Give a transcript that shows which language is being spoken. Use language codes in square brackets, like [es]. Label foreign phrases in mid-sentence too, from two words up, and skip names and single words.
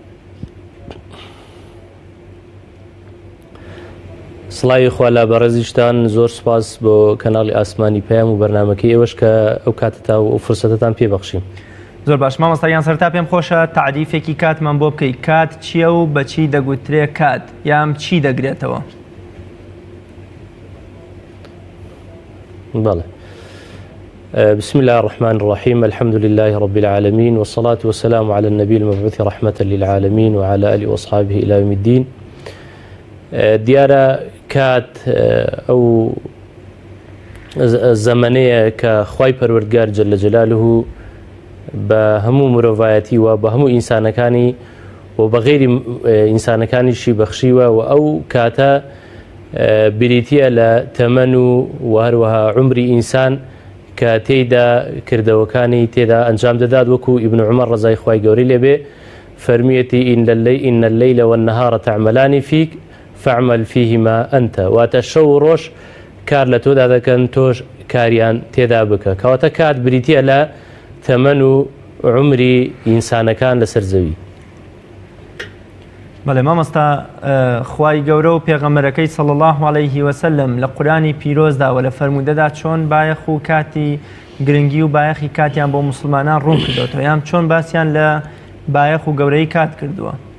[ckb] سڵاوی خوا لە بەڕێزیشتان زۆر سپاس بۆ کەناڵی ئاسمانی پەیام و بەرنامەکەی ئێوەش کە ئەو کاتتا و فرسەتتان پێبەخشیم. زۆر باش مامۆستایان سەرتا پێم خۆشە تعریفێکی کاتمان بۆ بکەیت. کات چییە و بەچی دەگوترێ کات یام چی دەگرێتەوە؟ [ar] بەڵێ بسم الله الرحمن الرحيم الحمد لله رب العالمين والصلاة والسلام على النبي المبعوث رحمة للعالمين وعلى آله وأصحابه إلى يوم الدين. [ckb] دیارە کات ئەو زەمانەیە کە خوای پەروەردگار [ar] جەلە جەلالوه [ckb] بە هەموو مرۆڤایەتی و بە هەموو ئینسانەکانی و بە غەیری ئینسانەکانیشی بەخشیوە و ئەو کاتە بریتیە لە تەمەن و هەروەها عمری ئینسان کە تێیدا کردەوەکانی تێدا ئەنجام دەدات وەکو ئیبن عومەر ڕەزای خوای گەورەی لێبێ فەرمیەتی [ar] ئین اللەیل والنەهار تەعمەلانی فیک فعمل فيهما أنت [ckb] واتە شەو و ڕۆژ کار لە تۆدا دەکەن تۆش کاریان تێدا بکە کەواتە کات بریتیە لە تەمەن و عمری ئینسانەکان لەسەر زەوی. بەڵێ مامۆستا خوای گەورە و پێغەمبەرەکەی [ar] صلی الله عليه وسلم [ckb] لە قورآنی پیرۆزدا و لە فەرموودەدا چۆن بایەخ و کاتی گرنگی و بایەخی کاتیان بۆ موسڵمانان ڕوون کردوەوە یان چۆن باسییان لە بایەخ و گەورەی کات کردووە؟